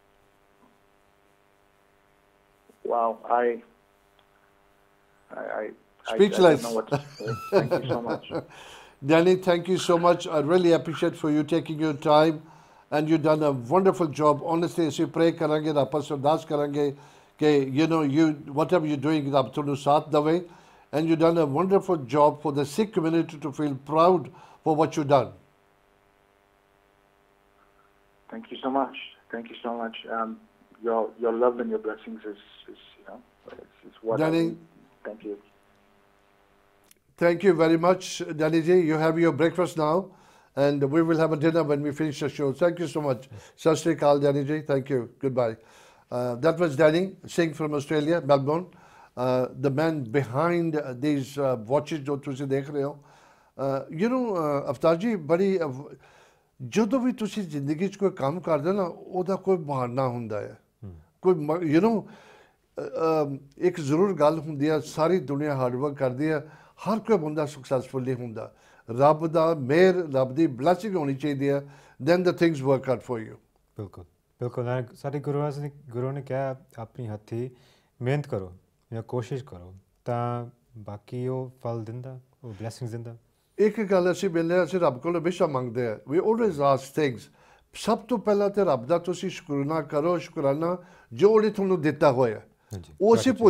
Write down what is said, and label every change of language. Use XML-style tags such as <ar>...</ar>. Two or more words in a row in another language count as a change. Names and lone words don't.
<en>Wow, Speechless. I don't know what to say. Thank you so much. Danny, thank you so much. I really appreciate for you taking your time, and you've done a wonderful job. Honestly, as we pray</en> <pa>ਕਰਾਂਗੇ, ਆਪਾਂ ਅਰਦਾਸ ਕਰਾਂਗੇ,</pa> <en>ke you whatever you're doing,</en> <pa>ਰੱਬ ਤੁਹਾਨੂੰ ਸਾਥ ਦੇਵੇ,</pa> <en>and you've done a wonderful job for the Sikh community to feel proud for what you've done. Thank you so much. Thank you so much. Your love and your blessings is it's what Danny, thank you. Thank you very much, Danny ji. You have your breakfast now, and we will have a dinner when we finish the show. Thank you so much. Sri Akaal, Danny ji. Thank you. Goodbye. That was Danny Singh from Australia, Melbourne. The man behind these watches</en> <pa>ਜੋ ਤੁਸੀਂ ਦੇਖ ਰਹੇ ਹੋ. ਅਵਤਾਰ ਜੀ ਬੜੀ ਜਦੋਂ ਵੀ ਤੁਸੀਂ ਜ਼ਿੰਦਗੀ 'ਚ ਕੋਈ ਕੰਮ ਕਰਦੇ ਨਾ ਉਹਦਾ ਕੋਈ ਬਹਾਨਾ ਹੁੰਦਾ ਹੈ ਕੋਈ ਇੱਕ ਜ਼ਰੂਰ ਗੱਲ ਹੁੰਦੀ ਹੈ ਸਾਰੀ ਦੁਨੀਆ</pa> <en>hard work</en> <pa>ਕਰਦੀ ਹੈ ਹਰ ਕੋਈ ਬੰਦਾ ਸਕਸੈਸਫੁਲ ਨਹੀਂ ਹੁੰਦਾ ਰੱਬ ਦਾ ਮਿਹਰ ਰੱਬ ਦੀ ਬਲੈਸਿੰਗ ਹੋਣੀ ਚਾਹੀਦੀ ਹੈ</pa> <en>then the things work out for you.</en> <pa>ਬਿਲਕੁਲ ਬਿਲਕੁਲ ਸਾਡੇ ਗੁਰੂ ਨੇ ਕਿਹਾ ਆਪਣੀ ਹੱਥੀਂ ਮਿਹਨਤ ਕਰੋ ਜਾਂ ਕੋਸ਼ਿਸ਼ ਕਰੋ ਤਾਂ ਬਾਕੀ ਉਹ ਫਲ ਦਿੰਦਾ ਉਹ ਬਲੈਸਿੰਗਸ ਦਿੰਦਾ ਇੱਕ ਗੱਲ ਅਸੀਂ ਮਿਲਦੇ ਅਸੀਂ ਰੱਬ ਕੋਲ ਹਮੇਸ਼ਾ ਮੰਗਦੇ ਆ</pa> <en>we always ask things</en> <pa>ਸਭ ਤੋਂ ਪਹਿਲਾਂ ਤੇ ਰੱਬ ਦਾ ਤੁਸੀਂ ਸ਼ੁਕਰਾਨਾ ਕਰੋ ਸ਼ੁਕਰਾਨਾ ਜੋ ਉਹਨੇ ਤੁਹਾਨੂੰ ਦਿੱਤਾ ਹੋਇਆ ਉਹ ਅਸੀਂ ਭੁੱਲ</pa>